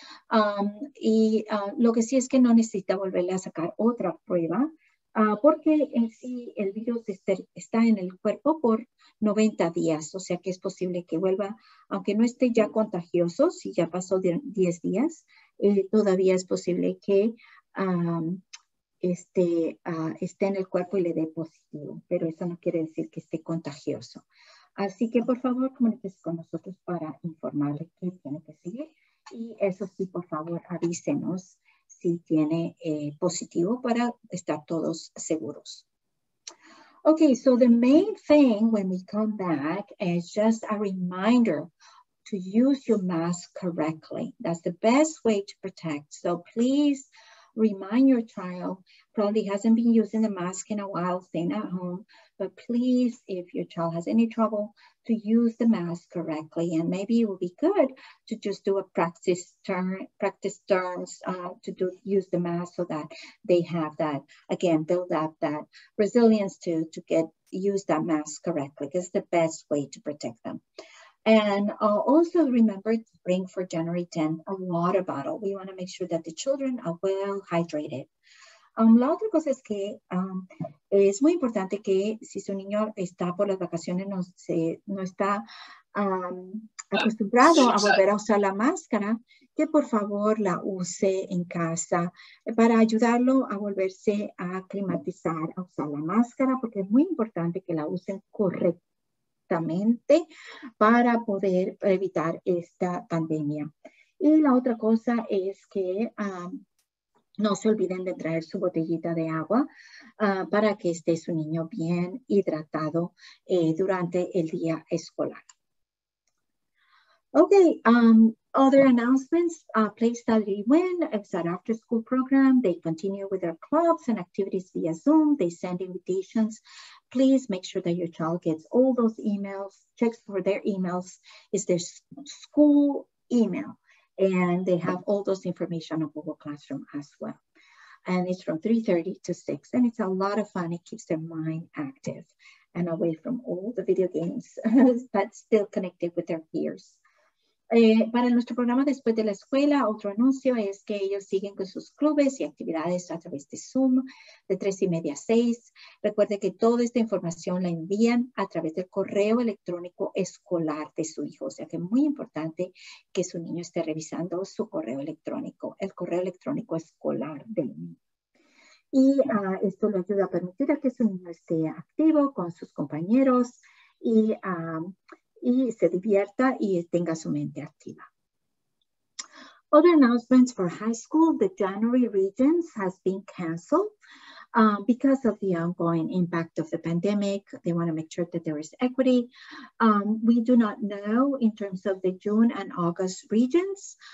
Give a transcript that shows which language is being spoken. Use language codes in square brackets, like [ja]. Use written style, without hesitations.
[es] Lo que sí es que no necesita volverle a sacar otra prueba porque en sí el virus está en el cuerpo por 90 días. O sea que es posible que vuelva, aunque no esté ya contagioso, si ya pasó 10 días, todavía es posible que esté en el cuerpo y le dé positivo, pero eso no quiere decir que esté contagioso. Así que por favor comuníquese con nosotros para informarle qué tiene que seguir y eso sí, por favor avísenos si tiene positivo para estar todos seguros. [en] Okay, so the main thing when we come back is just a reminder to use your mask correctly. That's the best way to protect. So please remind your child, probably hasn't been using the mask in a while, staying at home, but please, if your child has any trouble, to use the mask correctly. And maybe it will be good to just do a practice terms to use the mask so that they have that, again, build up that resilience to use that mask correctly, because it's the best way to protect them. And also remember to bring for January 10th a water bottle. We want to make sure that the children are well hydrated. [es] La otra cosa es que es muy importante que si su niño está por las vacaciones, no está acostumbrado a volver a usar la máscara, que por favor la use en casa para ayudarlo a volverse a aclimatizar a usar la máscara, porque es muy importante que la usen correctamente para poder evitar esta pandemia. Y la otra cosa es que no se olviden de traer su botellita de agua para que esté su niño bien hidratado durante el día escolar. [en] Okay, other announcements, Play Study Win, it's an after-school program. They continue with their clubs and activities via Zoom. They send invitations. Please make sure that your child gets all those emails, checks for their emails. It's their school email, and they have all those information on Google Classroom as well. And it's from 3:30 to 6, and it's a lot of fun. It keeps their mind active and away from all the video games, but still connected with their peers. [es] Para nuestro programa después de la escuela, otro anuncio es que ellos siguen con sus clubes y actividades a través de Zoom de 3:30 a 6. Recuerde que toda esta información la envían a través del correo electrónico escolar de su hijo. O sea que es muy importante que su niño esté revisando su correo electrónico, el correo electrónico escolar del niño. Y esto le ayuda a permitir a que su niño esté activo con sus compañeros y se divierta y tenga su mente activa. [en] Other announcements for high school, the January Regents has been canceled because of the ongoing impact of the pandemic. They want to make sure that there is equity. We do not know in terms of the June and August Regents.